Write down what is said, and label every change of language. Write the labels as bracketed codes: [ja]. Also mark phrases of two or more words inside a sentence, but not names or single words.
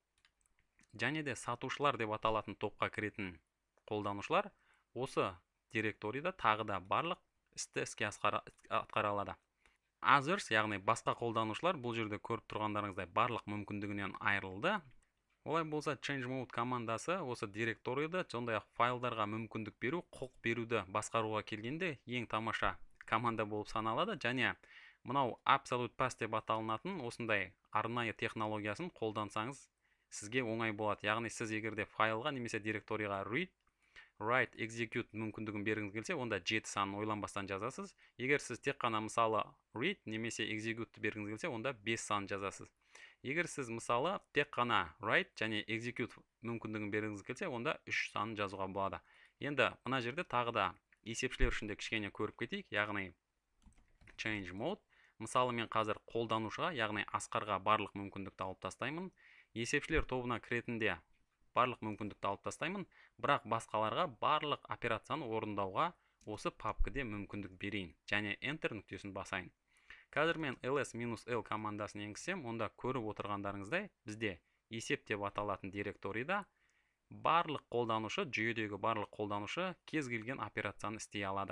[kk] Және де сатушылар деп аталатын топқа кіретін қолданушылар осы директорийді тағы да барлық істі іске атқара алады. Others, яғни басқа қолданушылар бұл жерде көріп тұрғандарыңыздай барлық мүмкіндігінен айырылды. Олай болса, change mode командасы осы директорийді, сондай-ақ файлдарға мүмкіндік беру, құқық беруді басқаруға келгенде ең тамаша команда болып саналады. Және мынау [en] absolute path [kk] деп аталынатын осындай арнайы технологиясын қолдансаңыз, сізге оңай болады. Яғни сіз егерде файлға немесе директорийға [en] read, write, execute [kk] мүмкіндігін бергіңіз келсе, онда 7 санын ойланбастан жазасыз. Егер сіз тек қана мысалы read немесе execute бергіңіз келсе, онда 5 санын жазасыз. Егер сіз мысалы тек қана write және execute мүмкіндігін бергіңіз келсе, онда 3 санын жазуға болады. Енді мына жерде тағы да есепшілер үшін де кішкене көріп кетейік. Яғни [en] change mode. [kk] Мысалы мен қазір қолданушыға, яғни Асқарға барлық мүмкіндікті алып тастаймын. Есепшілер тобына кіретінде барлық мүмкіндікті алып тастаймын. Бірақ басқаларға барлық операцияны орындауға осы папкіде мүмкіндік берейін. Және Enter нүктесін басайын. Қазір мен ls-l командасын енгізсем, онда көріп отырғандарыңыздай бізде есеп деп аталатын директорийда барлық қолданушы, жүйедегі барлық қолданушы кез келген операцияны істей алады.